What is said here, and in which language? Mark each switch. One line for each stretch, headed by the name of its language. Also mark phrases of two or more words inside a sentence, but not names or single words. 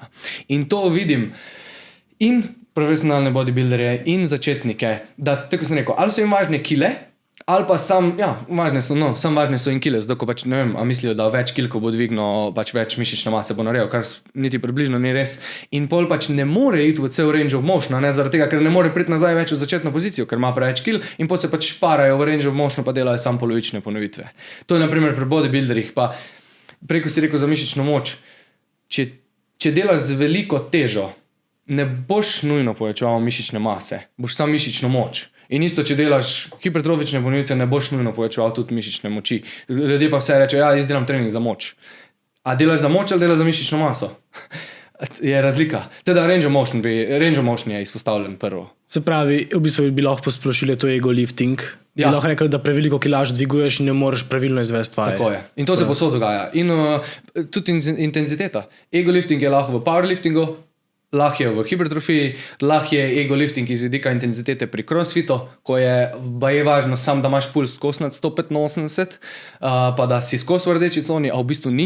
Slovenian: In to vidim in profesionalne bodybuilderje in začetnike, da, tako sem rekel, ali so jim važne kile, Ali pa važne so in kile, zato ko pač ne vem, a mislijo, da več kil, ko bo dvignil, pač več mišične mase bo naredil, kar niti približno ni res. In pol pač ne more iti v cel
English: range of motion,
Slovenian: ne, zaradi tega, ker ne more priti nazaj več v začetno pozicijo, ker ima preveč kil in pol se pač šparajo v
English: range of motion,
Slovenian: pa delajo samo polovične ponovitve. To je na primer pri bodybuilderjih, pa preko si rekel za mišično moč. Če delaš z veliko težo, ne boš nujno povečeval mišične mase, boš samo mišično moč. In isto, če delaš hipertrofične ponovitve, ne boš nujno povečeval tudi mišične moči. Ljudje pa vse rečejo, jaz delam trening za moč. A delaš za moč ali delaš za mišično maso? Je razlika. Teda
English: range of motion
Slovenian: je izpostavljen prvo. Se pravi, v bistvu bi lahko posplošili to
English: ego lifting.
Slovenian: Bi lahko rekli, da preveliko kilaž dviguješ in ne moreš pravilno izvesti vaje. Tako je. In to se posod dogaja. In tudi intenziteta.
English: Ego lifting
Slovenian: je lahko v powerliftingu, lahko je v hipertrofiji, lahko je
English: ego lifting
Slovenian: iz vidika intenzitete pri crossfitu, ko je važno sam, da imaš puls skozi nad 185, pa da si skozi v rdeči coni, a v bistvu ni.